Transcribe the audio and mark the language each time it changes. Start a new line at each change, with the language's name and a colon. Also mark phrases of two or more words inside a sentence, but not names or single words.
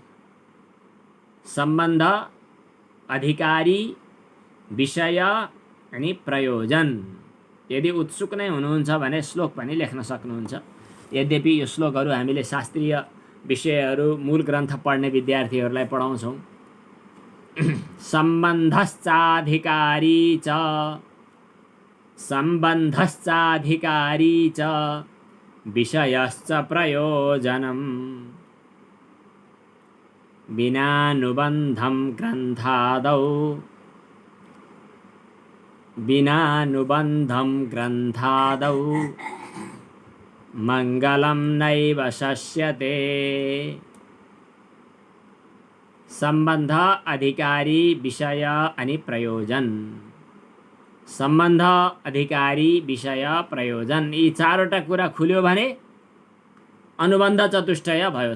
Nepali: सम्बन्ध, अधिकारी, विषय अनि प्रयोजन। यदि उत्सुक नै हुनुहुन्छ भने श्लोक पनि लेख्न सक्नुहुन्छ। यद्यपि यो श्लोकहरू हामीले शास्त्रीय विषयहरू मूल ग्रन्थ पढ्ने विद्यार्थीहरूलाई पढाउँछौँ।
Sanskrit: सम्बन्धश्चाधिकारी च, सम्बन्धश्चाधिकारी च विषयश्च प्रयोजनम् विनानुबन्धं ग्रन्थादौ, विनानुबन्धं ग्रन्थादौ मङ्गलं नैव शस्यते।
Nepali: सम्बन्ध, अधिकारी, विषय अनि प्रयोजन। सम्बन्ध, अधिकारी, विषय, प्रयोजन, यी चारवटा कुरा खुल्यो भने अनुबन्ध चतुष्टय भयो।